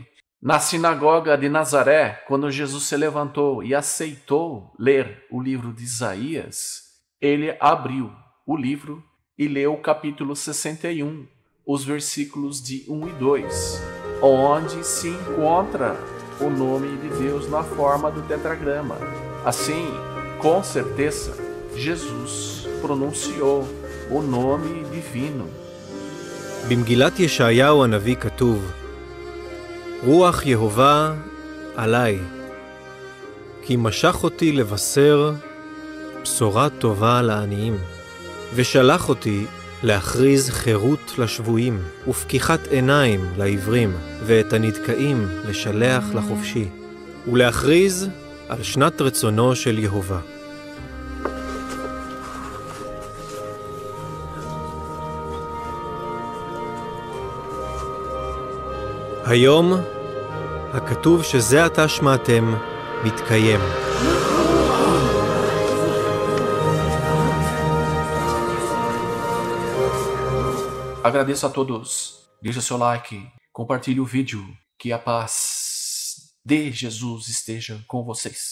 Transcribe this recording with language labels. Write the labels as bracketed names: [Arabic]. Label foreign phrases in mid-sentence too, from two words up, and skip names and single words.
[Portuguese] Na sinagoga de Nazaré, quando Jesus se levantou e aceitou ler o livro de Isaías, ele abriu o livro e leu o capítulo 61, os versículos de 1 e 2, onde se encontra o nome de Deus na forma do tetragrama. Assim, com certeza, Jesus pronunciou o nome divino. [Hebrew] במגילת ישעיהו הנביא כתוב, רוח יהובה עליי, כי משך אותי לבשר בשורה טובה לעניים, ושלח אותי להכריז חירות לשבויים, ופקיחת עיניים לעברים, ואת הנדכאים לשלח לחופשי, ולהכריז על שנת רצונו של יהובה. היום הכתוב שזה עתה שמעתם מתקיים. [Portuguese] Agradeço a todos. Deixe seu like, compartilhe o vídeo. Que a paz de Jesus esteja com vocês.